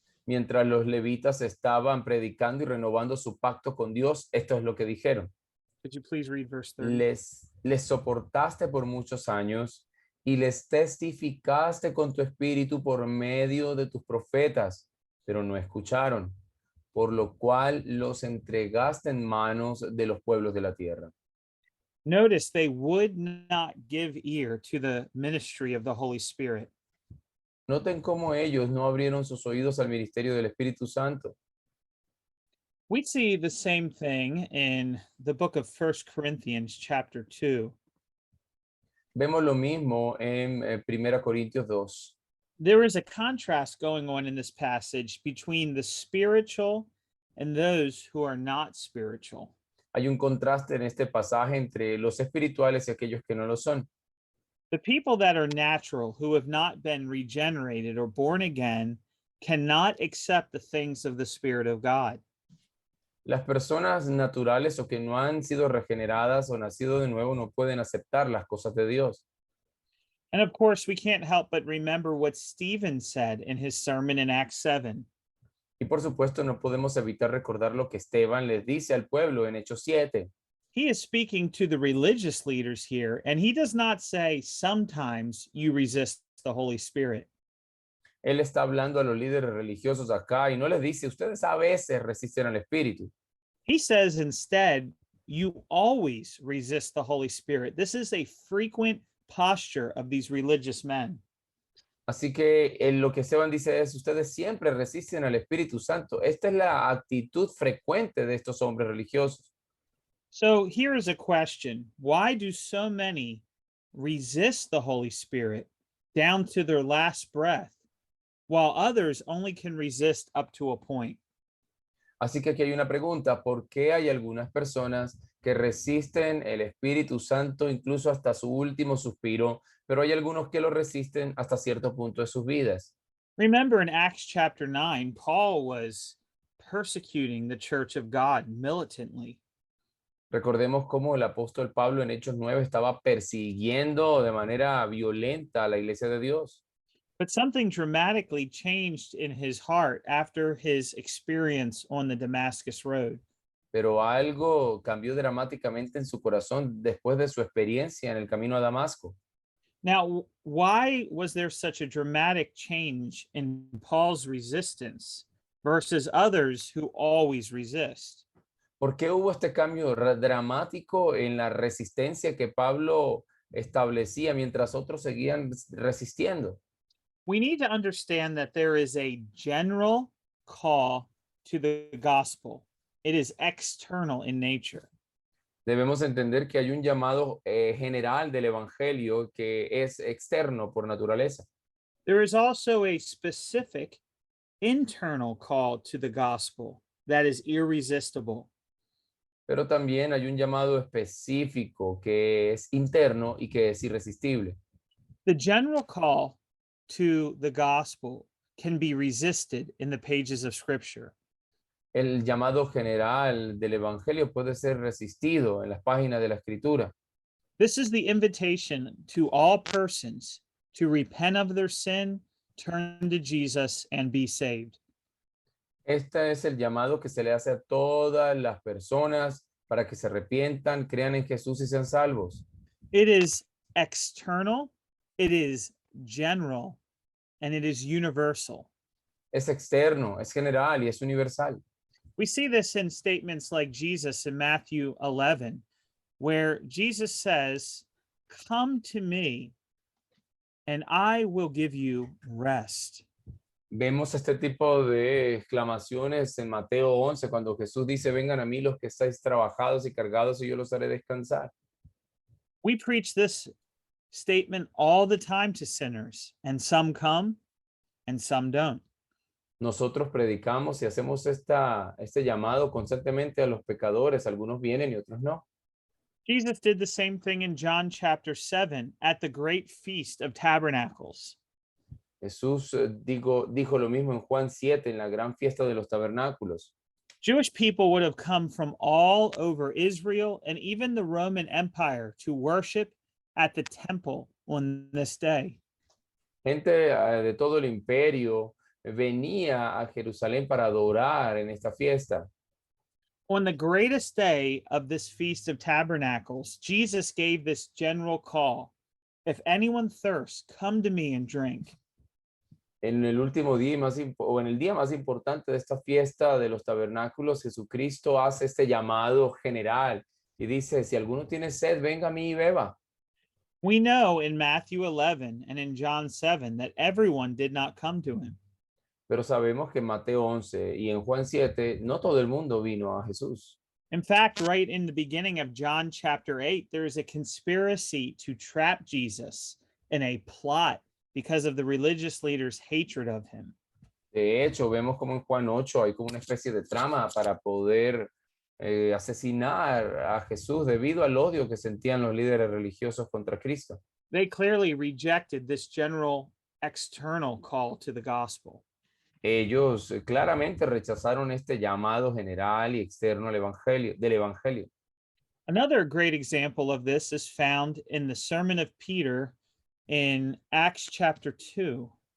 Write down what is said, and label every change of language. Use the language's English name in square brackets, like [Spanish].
[Spanish] Mientras los levitas estaban predicando y renovando su pacto con Dios, esto es lo que dijeron. [English] Could you please read verse 30? [Spanish] Les soportaste por muchos años y les testificaste con tu espíritu por medio de tus profetas, pero no escucharon, por lo cual los entregaste en manos de los pueblos de la tierra. [English] Notice they would not give ear to the ministry of the Holy Spirit. [Spanish] Noten cómo ellos no abrieron sus oídos al ministerio del Espíritu Santo. [English] We see the same thing in the book of First Corinthians chapter 2. [Spanish] Vemos lo mismo en 1 Corintios 2. [English] There is a contrast going on in this passage between the spiritual and those who are not spiritual. [Spanish] Hay un contraste en este pasaje entre los espirituales y aquellos que no lo son. [English] The people that are natural, who have not been regenerated or born again, cannot accept the things of the Spirit of God. [Spanish] Las personas naturales o que no han sido regeneradas o nacido de nuevo no pueden aceptar las cosas de Dios. [English] And of course, we can't help but remember what Stephen said in his sermon in Acts 7. [Spanish] Y por supuesto no podemos evitar recordar lo que Esteban les dice al pueblo en Hechos 7. [English] He is speaking to the religious leaders here, and he does not say, sometimes you resist the Holy Spirit. [Spanish] Él está hablando a los líderes religiosos acá y no les dice, ustedes a veces resisten al Espíritu. [English] He says instead, you always resist the Holy Spirit. This is a frequent posture of these religious men. [Spanish] Así que lo que Esteban dice es, ustedes siempre resisten al Espíritu Santo. Esta es la actitud frecuente de estos hombres religiosos. [English] So here is a question. Why do so many resist the Holy Spirit down to their last breath, while others only can resist up to a point? [Spanish] Así que aquí hay una pregunta, ¿por qué hay algunas personas que resisten el Espíritu Santo incluso hasta su último suspiro, pero hay algunos que lo resisten hasta cierto punto de sus vidas? [English] Remember in Acts chapter 9, Paul was persecuting the church of God militantly. [Spanish] Recordemos cómo el apóstol Pablo en Hechos 9 estaba persiguiendo de manera violenta a la iglesia de Dios. [English] But something dramatically changed in his heart after his experience on the Damascus Road. [Spanish] Pero algo cambió dramáticamente en su corazón después de su experiencia en el camino a Damasco. [English] Now, why was there such a dramatic change in Paul's resistance versus others who always resist? [Spanish] ¿Por qué hubo este cambio dramático en la resistencia que Pablo establecía mientras otros seguían resistiendo? [English] We need to understand that there is a general call to the gospel. It is external in nature. [Spanish] Debemos entender que hay un llamado general del evangelio que es externo por naturaleza. [English] There is also a specific internal call to the gospel that is irresistible. [Spanish] Pero también hay un llamado específico que es interno y que es irresistible. [English] The general call to the gospel can be resisted in the pages of Scripture. [Spanish] El llamado general del evangelio puede ser resistido en las páginas de la escritura. [English] This is the invitation to all persons to repent of their sin, turn to Jesus, and be saved. [Spanish] Este es el llamado que se le hace a todas las personas para que se arrepientan, crean en Jesús y sean salvos. [English] It is external, it is general, and it is universal. [Spanish] Es externo, es general y es universal. [English] We see this in statements like Jesus in Matthew 11, where Jesus says, "Come to me, and I will give you rest." [Spanish] Vemos este tipo de exclamaciones en Mateo 11, cuando Jesús dice, vengan a mí los que estáis trabajados y cargados y yo los haré descansar. [English] We preach this statement all the time to sinners, and some come and some don't. [Spanish] Nosotros predicamos y hacemos este llamado constantemente a los pecadores, algunos vienen y otros no. [English] Jesus did the same thing in John chapter 7 at the great feast of tabernacles. [Spanish] Jesús dijo lo mismo en Juan 7, en la gran fiesta de los tabernáculos. [English] Jewish people would have come from all over Israel and even the Roman Empire to worship at the temple on this day. [Spanish] Gente de todo el imperio venía a Jerusalén para adorar en esta fiesta. [English] On the greatest day of this Feast of Tabernacles, Jesus gave this general call: if anyone thirsts, come to me and drink. [Spanish] En el último día o en el día más importante de esta fiesta de los tabernáculos, Jesucristo hace este llamado general y dice, si alguno tiene sed, venga a mí y beba. [English] We know in Matthew 11 and in John 7 that everyone did not come to him. [Spanish] Pero sabemos que en Mateo 11 y en Juan 7, no todo el mundo vino a Jesús. [English] In fact, right in the beginning of John chapter 8, there is a conspiracy to trap Jesus in a plot because of the religious leaders' hatred of him. [Spanish] De hecho, vemos como en Juan 8 hay como una especie de trama para poder asesinar a Jesús debido al odio que sentían los líderes religiosos contra Cristo. [English] They clearly rejected this general external call to the gospel. [Spanish] Ellos claramente rechazaron este llamado general y externo del evangelio. [English] Another great example of this is found in the Sermon of Peter in Acts chapter 2.